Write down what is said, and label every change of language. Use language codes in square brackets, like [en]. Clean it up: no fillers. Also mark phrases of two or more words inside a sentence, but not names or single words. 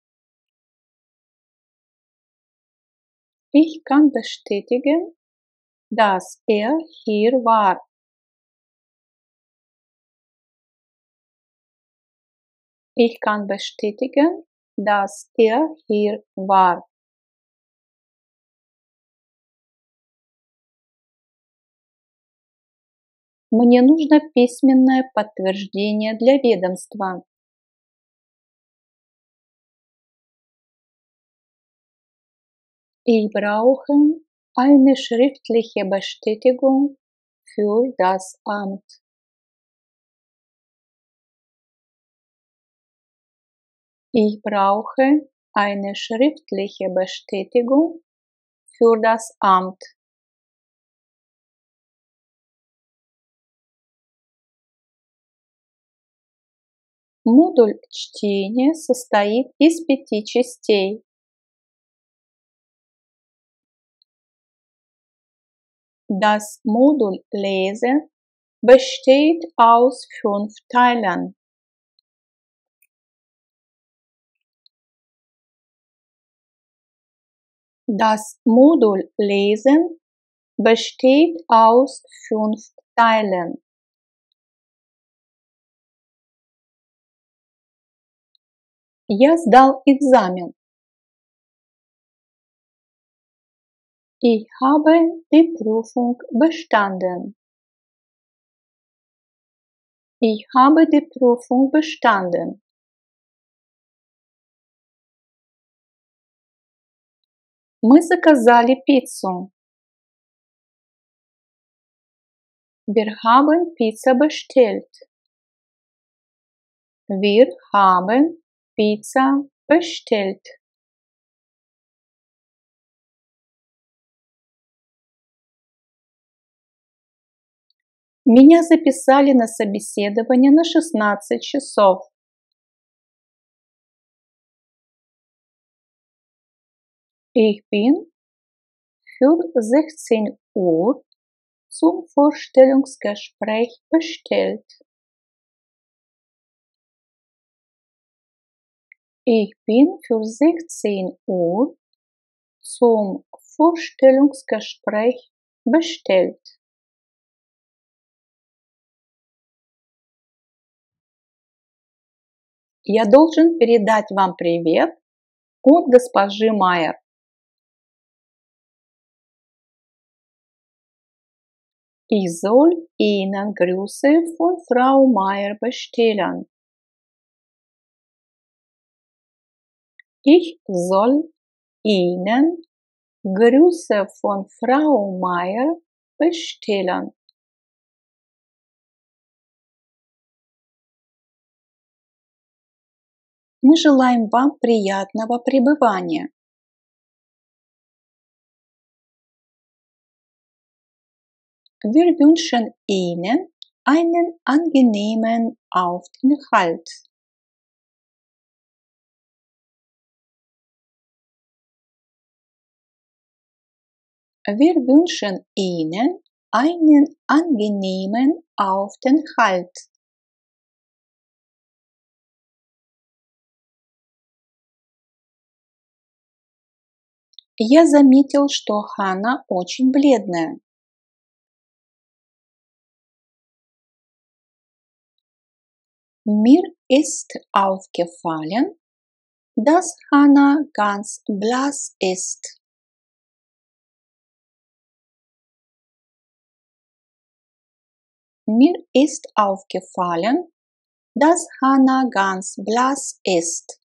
[de] Ich kann bestätigen, dass hier war. Ich kann bestätigen, dass hier war. [ru] Мне нужно письменное подтверждение для ведомства. [de] Ich brauche eine schriftliche Bestätigung für das Amt. Ich brauche eine schriftliche Bestätigung für das Amt. [ru] Модуль чтения состоит из 5 частей. [de] Das Modul Lesen besteht aus 5 Teilen. Das Modul Lesen besteht aus 5 Teilen. [ru] Я сдал экзамен. [de] Ich habe die Prüfung bestanden. Ich habe die Prüfung bestanden. [ru] Мы заказали пиццу. [de] Wir haben Pizza bestellt. Wir haben Pizza bestellt. [ru] Меня записали на собеседование на 16 часов. [de] Ich bin für 16 Uhr zum Vorstellungsgespräch bestellt. Ich bin für 16 Uhr zum Vorstellungsgespräch bestellt. [ru] Я должен передать вам привет от госпожи Майер. [de] Ich soll Ihnen Grüße von Frau Meier bestellen. Ich soll Ihnen Grüße von Frau Meier bestellen. [ru] Мы желаем вам приятного пребывания. [de] Wir wünschen Ihnen einen angenehmen Aufenthalt. Wir wünschen Ihnen einen angenehmen Aufenthalt. [ru] Я заметил, что Ханна очень бледная. [de] Mir ist aufgefallen, dass Hannah ganz blass ist. Mir ist aufgefallen, dass Hannah ganz blass ist.